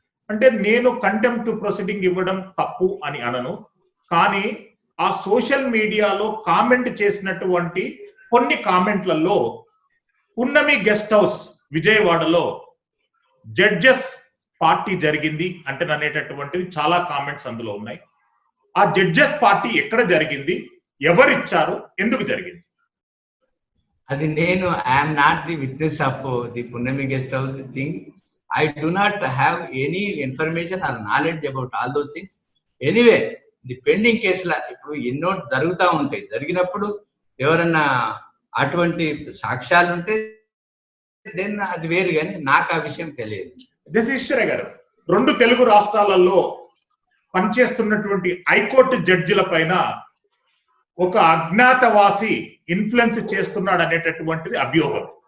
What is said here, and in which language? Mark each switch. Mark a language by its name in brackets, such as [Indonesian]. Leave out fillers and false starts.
[Telugu] అంటే నేను contempt proceeding ఇవ్వడం తప్పు అని అనను, కానీ ఆ సోషల్ మీడియాలో కామెంట్ చేసినటువంటి కొన్ని కామెంట్లలో పున్నమి గెస్ట్ హౌస్ విజయవాడలో జడ్జెస్ పార్టీ జరిగింది అంటే అనేటటువంటిది చాలా కామెంట్స్ అందులో ఉన్నాయి. ఆ జడ్జెస్ పార్టీ ఎక్కడ జరిగింది, ఎవరిచ్చారు, ఎందుకు జరిగింది? అది నేను [English] I'm not the witness of the Punnami guest house thing. I do not have any information or knowledge about all those things. Anyway, [Telugu] ఇది పెండింగ్ కేసుల ఇప్పుడు ఎన్నో జరుగుతూ ఉంటాయి. జరిగినప్పుడు ఎవరన్నా అటువంటి సాక్ష్యాలు ఉంటే దెన్ అది వేరు, కానీ నాకు ఆ విషయం తెలియదు. జస్టిశ్వర గారు, 2 తెలుగు రాష్ట్రాలలో పనిచేస్తున్నటువంటి హైకోర్టు జడ్జిల పైన ఒక అజ్ఞాతవాసి ఇన్ఫ్లుయెన్స్ చేస్తున్నాడు అనేటటువంటిది అభియోగం.